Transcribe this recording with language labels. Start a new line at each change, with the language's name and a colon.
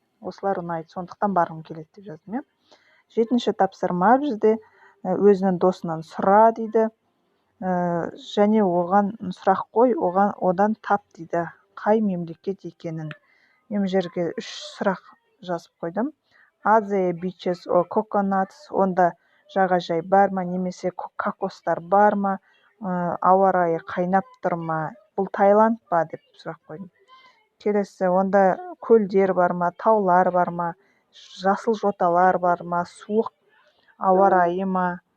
Kazakh: Осылар ұнайды, сондықтан барғым келеді деп жаздым. 7-ші тапсырма бізде өзінің досынан сұра дейді. Және оған сұрақ қой, одан тап дейді. Қай мемлекет екенін. Мен жерге 3 сұрақ жазып қойдым.
English: Are there beaches or coconuts?
Kazakh: Онда жағажай бар ма, немесе кокостар бар ма? Ауа райы қайнап тұр ма? Бұл Таиланд па деп сұрақ қойдым. Келесі, онда көлдер бар ма, таулар бар ма, жасыл жоталар бар ма, суық ауа райы ма?